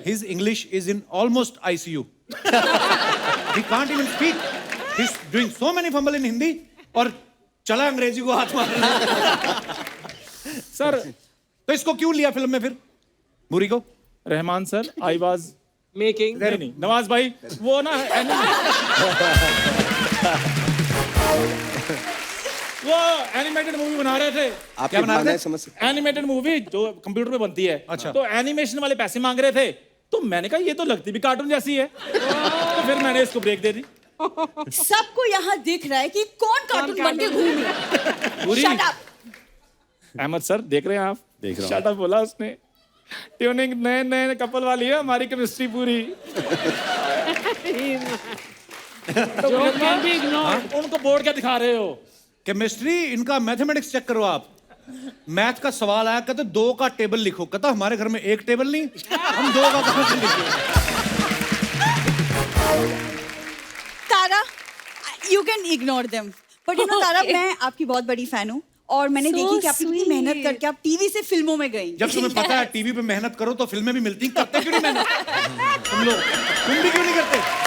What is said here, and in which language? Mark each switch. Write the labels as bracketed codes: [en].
[en] His English is in almost ICU. He can't even speak. He's doing so many fumble in Hindi [hi] और चला अंग्रेजी को हाथ मार। सर तो इसको क्यों लिया फिल्म में फिर, बुरी को? [en] Rahman sir, I was making [hi] नहीं नवाज भाई, वो ना वो एनिमेटेड मूवी बना रहे थे। आप क्या बना रहे थे? समझ सकते एनिमेटेड मूवी जो कंप्यूटर पे बनती है। अच्छा। तो एनिमेशन वाले पैसे मांग रहे थे, तो मैंने कहा ये तो लगती भी कार्टून जैसी है, तो फिर मैंने इसको ब्रेक दे दी। सबको यहाँ दिख रहा है कि कौन कार्टून बन के घूम रहा है। [en] Shut up. [hi] अहमद सर देख रहे हैं आप? देख रहा हूं। शट अप बोला उसने। ट्यूनिंग नए नए कपल वाली है, हमारी केमिस्ट्री पूरी। तो उनको बोर्ड क्या दिखा रहे हो? केमिस्ट्री, इनका मैथमेटिक्स चेक करो आप। मैथ का सवाल आया, कहते 2 का टेबल लिखो, कहता हमारे घर में 1 टेबल नहीं, हम 2 का कहां से लिखें? [en] Tara, you can ignore them. But you know, [hi] तारा, मैं आपकी बहुत बड़ी फैन हूँ और मैंने [en] So [hi] देखी कि आप इतनी [en] sweet. [hi] मेहनत करके आप टीवी से फिल्मों में गई। जब तुम्हें पता है टीवी पे मेहनत करो तो फिल्में भी मिलती, करते क्यों नहीं मेहनत? तुम भी क्यों नहीं करते?